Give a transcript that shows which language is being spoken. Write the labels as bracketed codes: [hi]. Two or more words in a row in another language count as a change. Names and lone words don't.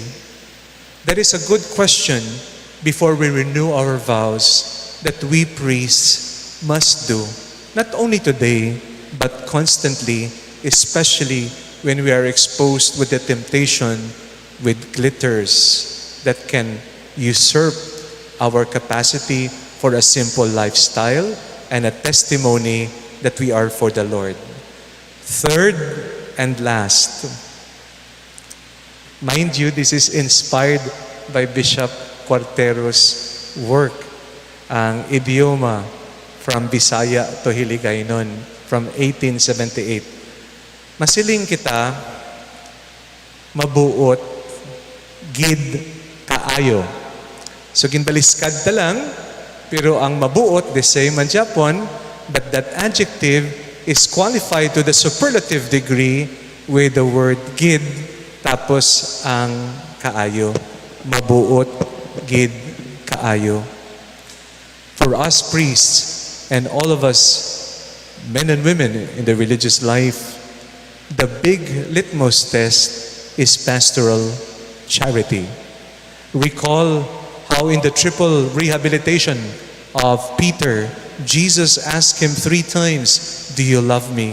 [en] That is a good question before we renew our vows that we priests must do, not only today, but constantly, especially when we are exposed with the temptation with glitters that can usurp our capacity for a simple lifestyle and a testimony that we are for the Lord. Third and last, Mind you, this is inspired by Bishop Cuartero's work, [hil] ang idioma [en] from Bisaya to Hiligaynon from 1878. [hil] Masiling kita mabuot gid kaayo. [en] So [hil] ginbaliskad ta lang, pero ang mabuot [en] the same [hil] man Japon, [en] but that adjective is qualified to the superlative degree with the word [hil] gid tapos ang kaayo. Mabuot gid kaayo. [en] For us priests and all of us men and women in the religious life, the big litmus test is pastoral charity. Recall how in the triple rehabilitation of Peter, Jesus asked him 3 times, "Do you love me?"